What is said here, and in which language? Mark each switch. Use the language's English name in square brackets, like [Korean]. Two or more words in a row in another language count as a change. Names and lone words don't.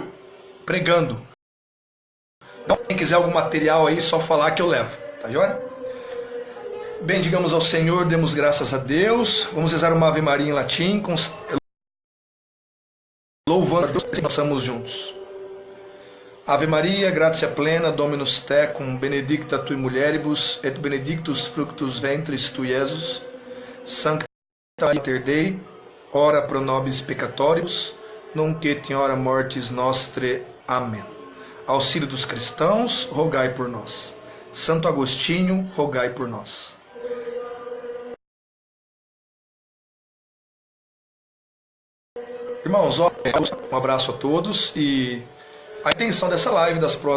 [Portuguese] Pregando. Então, quem quiser algum material aí, só falar que eu levo, tá joia? Bendigamos ao Senhor, demos graças a Deus. Vamos rezar uma Ave Maria em latim, louvando a Deus e passamos juntos. [Latin] Ave Maria, gratia plena, Dominus tecum, benedicta tui mulieribus, et benedictus fructus ventris tui, Iesus. Sancta Mater Dei, ora pro nobis peccatoribus, nunc et in hora mortis nostre. [Portuguese] Amém. Auxílio dos cristãos, rogai por nós. Santo Agostinho, rogai por nós. Irmãos, um abraço a todos e a intenção dessa live, das próximas